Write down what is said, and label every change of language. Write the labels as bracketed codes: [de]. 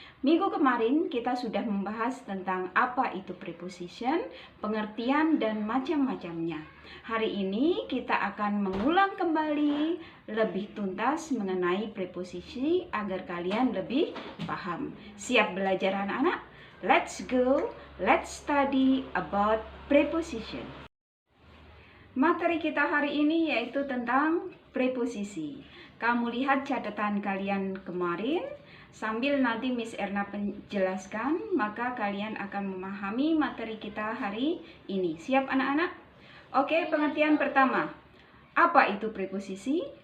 [id] Minggu kemarin kita sudah membahas tentang apa itu preposition, pengertian dan macam-macamnya. Hari ini kita akan mengulang kembali lebih tuntas mengenai preposisi agar kalian lebih paham. Siap belajar anak-anak? [en] Let's go, let's study about preposition. [id] Materi kita hari ini yaitu tentang preposisi. Kamu lihat catatan kalian kemarin, sambil nanti Miss Erna menjelaskan, maka kalian akan memahami materi kita hari ini. Siap anak-anak? Oke, pengertian pertama. Apa itu preposisi?